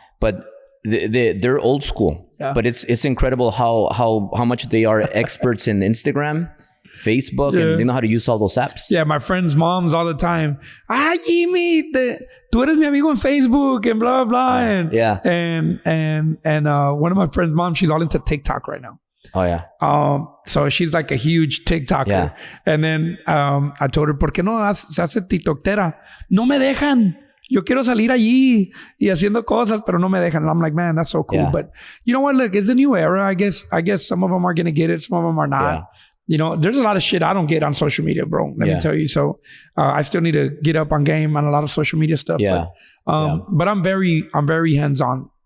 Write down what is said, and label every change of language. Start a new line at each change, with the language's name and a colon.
English: But they're old school, but it's incredible how much they are experts in Instagram, Facebook, and they know how to use all those apps. Yeah, my friends' moms all the time. Jimmy, tú eres mi amigo en Facebook and blah blah. And one of my friends' moms, she's all into TikTok right now. Oh yeah. So she's like a huge TikToker. Yeah.
Spanish: And then I told her, ¿por qué no se hace TikTokera? No me dejan. Yo quiero salir allí y haciendo cosas, pero no me dejan.
English: And I'm like, man, that's so cool. Yeah. But you know what? Look, it's a new era. I guess some of them are going to get it. Some of them are not. Yeah. You know, there's a lot of shit I don't get on social media, bro. Let me tell you. So I still need to get up on game on a lot of social media stuff. Yeah. But I'm very hands-on.